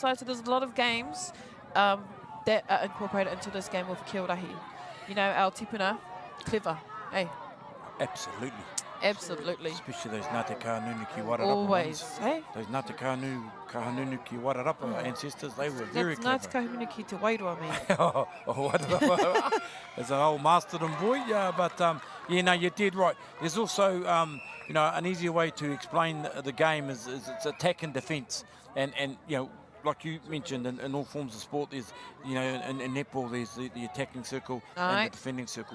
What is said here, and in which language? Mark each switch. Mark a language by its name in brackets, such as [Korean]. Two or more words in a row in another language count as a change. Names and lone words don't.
[English] So there's a lot of games that are incorporated into this game with Kī-o-Rahi. You know, our tipuna, clever, hey? Absolutely. Absolutely. Especially those Ngāti Kānunu ki Wairarapa Always, ones. hey? Those Ngāti Kānunu ki Wairarapa ancestors, they were very clever. Ngāti Kānunu ki te Waiū, me. Wairarapa. As an old masterton boy, yeah, but yeah, no, you did right. There's also, you know, an easier way to explain the game is it's attack and defence. And you know, like you mentioned, in all forms of sport, there's, you know, in netball, there's the attacking circle and the defending circle.